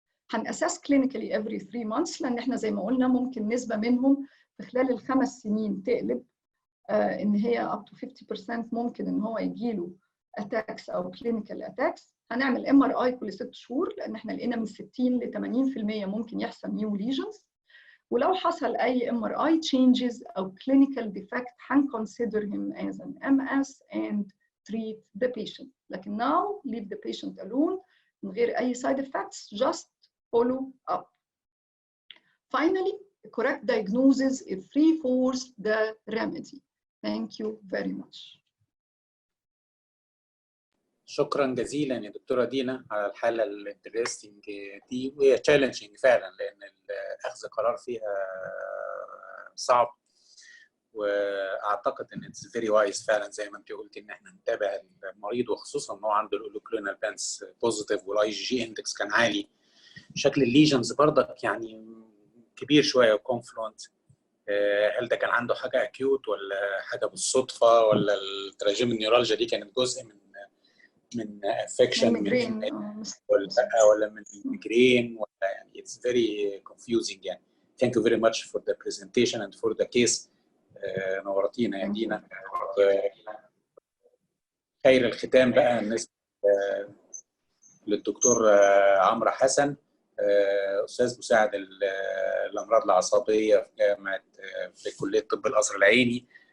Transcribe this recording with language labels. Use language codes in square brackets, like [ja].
[ar] هنأسس clinically every 3 months لأن احنا زي ما قلنا ممكن نسبة منهم في خلال ال5 سنين تقلب إن هي up to 50% ممكن إن هو يجيله attacks أو clinical attacks. هنعمل MRI كل 6 شهور لأن احنا لقينا من 60 ل 80% ممكن يحصل new lesions. ولو حصل أي MRI changes أو clinical defect هن [en] consider him as an MS and treat the patient. لكن now leave the patient alone [ar] من غير أي [en] side effects, just follow up. Finally, correct diagnosis is 3/4 the remedy. Thank you very much. [ar] شكرا جزيلا يا دكتوره دينا على الحاله الانترستنج دي، وهي تشالنجينج فعلا لان اخذ قرار فيها صعب. واعتقد ان [en] it's very wise [ar] فعلا زي ما انت قلتي ان احنا نتابع المريض، وخصوصا ان هو عنده الاولوكلينال بانس بوزيتيف والاي جي اندكس كان عالي. شكل الليجنز برضك يعني كبير شويه وكونفلونت. هل ده كان عنده حاجه اكيوت ولا حاجه بالصدفه، ولا التراجيم النيورالجيا دي كانت جزء من من افكشن ولا من ميجرين ولا يعني [en] it's very confusing [ar] يعني. [en] Thank you very much for the presentation and for the case. [ar] نورتينا يا دينا. خير الختام بقى بالنسبه للدكتور عمرو حسن، استاذ مساعد الامراض العصبيه في جامعه في كليه طب القصر العيني.